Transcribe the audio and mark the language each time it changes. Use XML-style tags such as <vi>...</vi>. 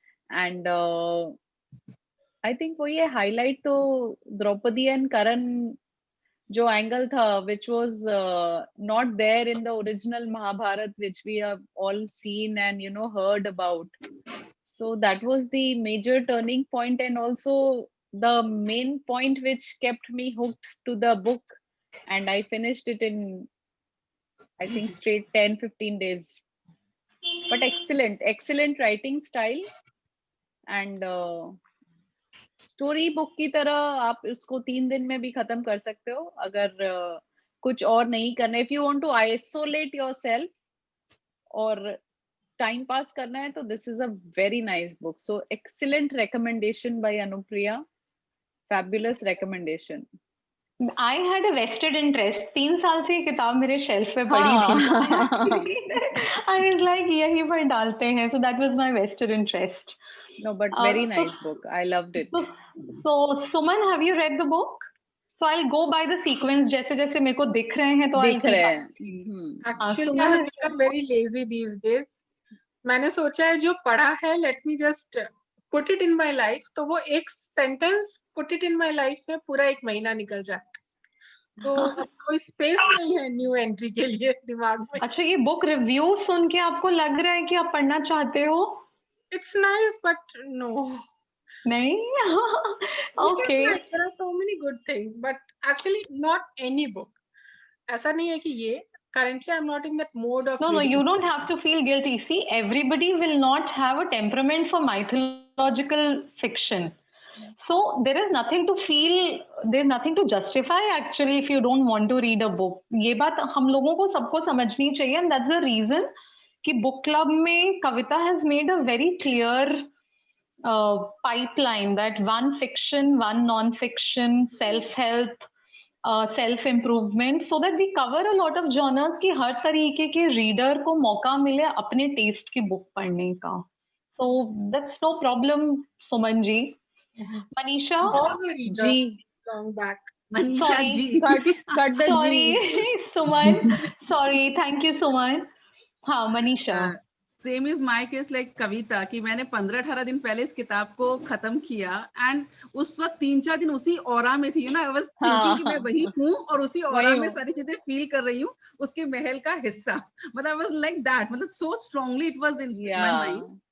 <en>And I think</en> <hi>वो ये</hi> <en>highlight तो Draupadi and Karan</en> <hi>जो angle था,</hi> <en>which was not there in the original Mahabharat, which we have all seen and heard about. So that was the major turning point, and also the main point which kept me hooked to the book, and I finished it in, I think, straight 10-15 days. But excellent writing style, and</en> <hi>story book की तरह आप इसको 3 दिन में भी खत्म कर सकते हो अगर कुछ और नहीं करना,</hi> <en>if you want to isolate yourself</en> <hi>और टाइम पास करना है तो</hi> <en>This is a very nice book. So excellent recommendation by Anupriya, fabulous recommendation. I had a vested interest.</en> <hi>3 साल से ये किताब मेरे शेल्फ पे पड़ी थी.</hi> <en>I was like</en> <hi>यही पर डालते हैं.</hi> <en>So that was my vested interest. No, but very nice book. I loved it. So Suman, have you read the book? So I'll go by the sequence.</en> <hi>जैसे जैसे मेरे को दिख रहे हैं तो दिख रहे हैं.</hi> <en>Actually, I have become very lazy these days.</en> <hi>मैंने सोचा है जो पढ़ा है,</hi> <en>let me just put it in my life.</en> <hi>तो वो एक sentence</hi> <en>put it in my life</en> <hi>में पूरा 1 महीना निकल जाता. तो अब कोई स्पेस नहीं है न्यू एंट्री के लिए दिमाग में. अच्छा, ये बुक रिव्यू सुन के आपको लग रहा है कि आप पढ़ना चाहते हो?</hi> <en>It's nice, but no.</en> <hi>नहीं. Okay.</hi> <en>Like, there are so many good things, but actually not any book.</en> <hi>ऐसा नहीं है कि ये.</hi> <en>Currently, I'm not in that mode of. No, you don't have to feel guilty. See, everybody will not have a temperament for mythological fiction. So there is nothing to feel, there's nothing to justify actually if you don't want to read a book.</en> <hi>ये बात हम लोगों को सबको समझनी चाहिए,</hi> <en>and that's the reason कि book club में Kavita has made a very clear pipeline that one fiction, one non-fiction, self-help, self-improvement, so that we cover a lot of genres</en> <hi>कि हर तरीके के</hi> <en>reader</en> <hi>को मौका मिले अपने</hi> <en>taste की book</en> <hi>पढ़ने का.</hi> <en>So that's no problem, Suman ji. Manisha? G. Long back. Manisha Sorry. G. Cut the Sorry, G. Suman. Sorry, thank you, Suman.</en> <hi>हाँ, Manisha.</hi> <en>same is my case like</en> <hi>कविता कि मैंने 15-18 दिन पहले इस किताब को खत्म किया, एंड उस वक्त 3-4 दिन उसी ऑरा में थी ना.</hi> <en>I was thinking</en> <hi>कि मैं वही हूँ और उसी ऑरा में सारी चीजें फील कर रही हूँ, उसके महल का हिस्सा. मतलब</hi> <en>I was like that, मतलब so strongly it was in my mind.</en>